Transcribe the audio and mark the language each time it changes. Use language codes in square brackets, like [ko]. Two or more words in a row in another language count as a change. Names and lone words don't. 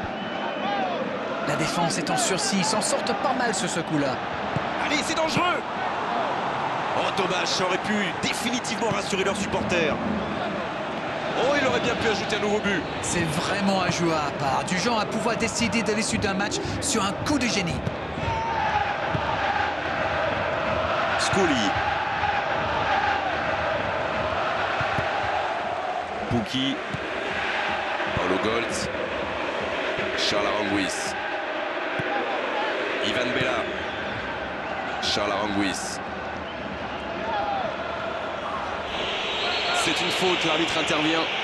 [fr] La défense est en sursis, ils s'en sortent pas mal sur ce coup-là. Allez, c'est dangereux. Oh, dommage, ça aurait pu définitivement rassurer leurs supporters. Oh, il aurait bien pu ajouter un nouveau but. C'est vraiment un joueur à part, du genre à pouvoir décider de l'issue d'un match sur un coup de génie. Scully. Pukki. Paulo Goltz. Charles Aranguiz. Ivan Bella. Charles Aranguiz. C'est une faute, l'arbitre intervient.